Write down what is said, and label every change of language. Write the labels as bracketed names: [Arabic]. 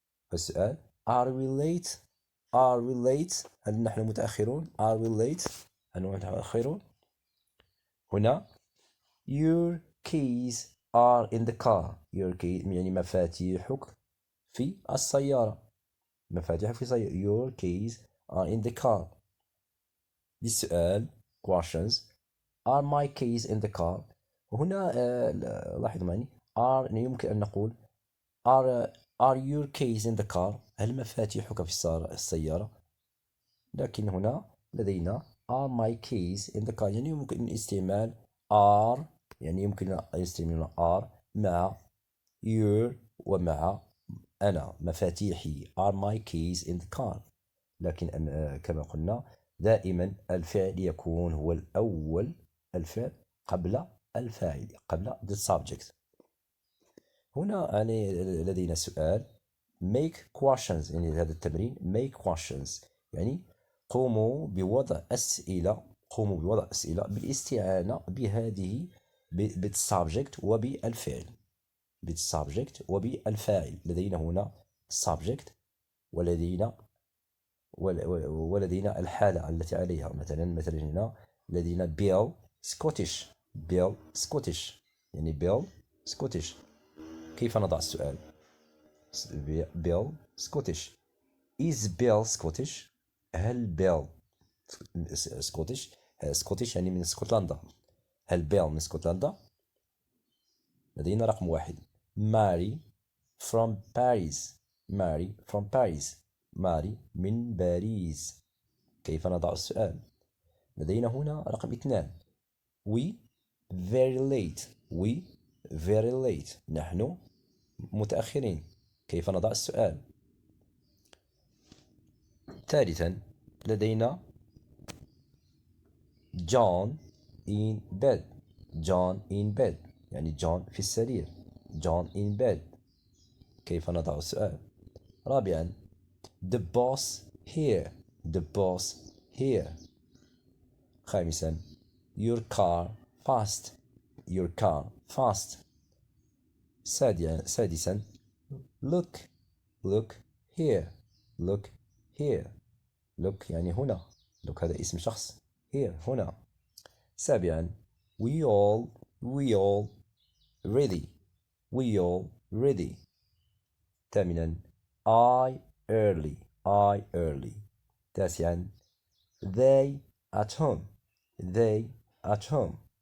[English] فالسؤال are we late؟ are we late؟ [Arabic] هل نحن متأخرون؟ [English] are we late؟ هل نحن متأخرون؟ هنا your keys are in the car. [Arabic] your keys يعني مفاتيحك في السيارة. مفاتيحك في السيارة. [English] your keys are in the car. [Arabic] للسؤال [English] questions are my keys in the car. [Arabic] وهنا لاحظوا معي are يمكن أن نقول [English] are your keys in the car؟ [Arabic] هل مفاتيحك في السيارة؟ لكن هنا لدينا [English] are my keys in the car [Arabic] يعني يمكن استعمال are. يعني يمكن استعمال are مع your ومع أنا. مفاتيحي [English] are my keys in the car. [Arabic] لكن كما قلنا دائما الفعل يكون هو الأول. الفعل قبل الفاعل قبل the subject. هنا يعني لدينا سؤال make questions. يعني هذا التمرين make questions يعني قوموا بوضع أسئلة. قوموا بوضع أسئلة بالاستعانة بهذه بالسبجكت وبالفعل. بالسبجكت وبالفاعل. لدينا هنا subject ولدينا الحالة التي عليها. مثلا هنا لدينا Bill Scottish. [English] Bill Scottish يعني Bill Scottish. [Arabic] كيف نضع السؤال؟ Bill Scottish. [English] Is Bill Scottish؟ [Arabic] هل بيل سكوتش؟ سكوتش يعني من اسكتلندا. هل بيل من اسكتلندا؟ لدينا رقم واحد [English] Mary from Paris. [Arabic] Mary from Paris. ماري من باريس. كيف نضع السؤال؟ لدينا هنا رقم 2. [English] We very late. We very late. [Arabic] نحن متأخرين. كيف نضع السؤال؟ ثالثا لدينا [English] John in bed. John in bed [Arabic] يعني جون في السرير. [English] John in bed. [Arabic] كيف نضع السؤال؟ رابعا [English] The boss here. The boss here. [Arabic] خامسا [English] Your car fast. Your car fast. [Arabic] سادسا [English] Look. Look here. Look here. [Arabic] Look يعني هنا. Look هذا اسم شخص. [English] Here هنا. [Arabic] سابعا [English] We all ready. We all ready. [Arabic] ثامنا [English] I early. [Arabic] تاسعا [English] They at home. They at home.